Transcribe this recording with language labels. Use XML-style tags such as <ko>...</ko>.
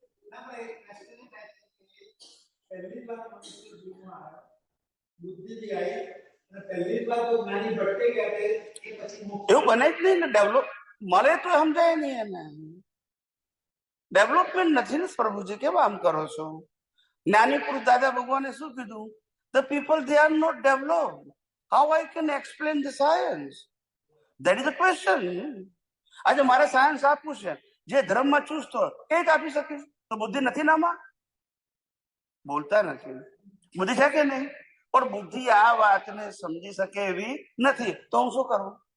<gu>ના, પણ એક question એ થાય છે કે પહેલી વાર મનુષ્ય જીવનમાં આવ્યો, બુદ્ધિથી આવી, અને પહેલી વાર તો જ્ઞાની ભટકે ગયા કે એ પછી મોક્ષ. એવું બને જ નહીં ને. ડેવલપ મળે તો સમજાય નહીં એને. ડેવલપમેન્ટ નથી ને પ્રભુજી, કેમ આમ કરો છો? જ્ઞાની પુરુષ દાદા ભગવાને શું કીધું?</gu> <en>The people, they are not developed. How I can explain the science? That is the question.</en> <gu>આજે મારે સાયન્સ આપવું છે, જે ધર્મમાં ચુસ્ત હોય એ જ આપી શકીશ. તો બુદ્ધિ નથી નામાં? બોલતા નથી. બુદ્ધિ છે કે નહીં? પણ બુદ્ધિ આ વાતને સમજી શકે એવી નથી, તો હું શું કરું?</gu>